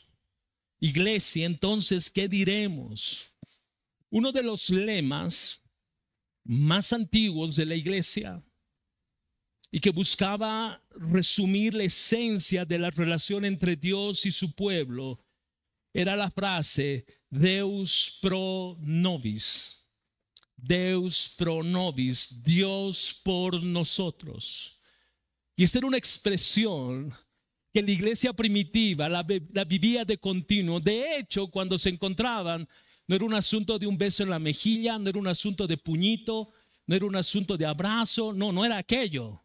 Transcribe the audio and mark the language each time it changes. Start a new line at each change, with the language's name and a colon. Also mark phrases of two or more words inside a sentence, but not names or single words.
Spanish: Iglesia, entonces, ¿qué diremos? Uno de los lemas más antiguos de la iglesia y que buscaba resumir la esencia de la relación entre Dios y su pueblo era la frase
Latin: Deus pro nobis. Deus pro nobis,
Spanish: Dios por nosotros. Y esta era una expresión que la iglesia primitiva la vivía de continuo. De hecho, cuando se encontraban, no era un asunto de un beso en la mejilla, no era un asunto de puñito, no era un asunto de abrazo, no era aquello.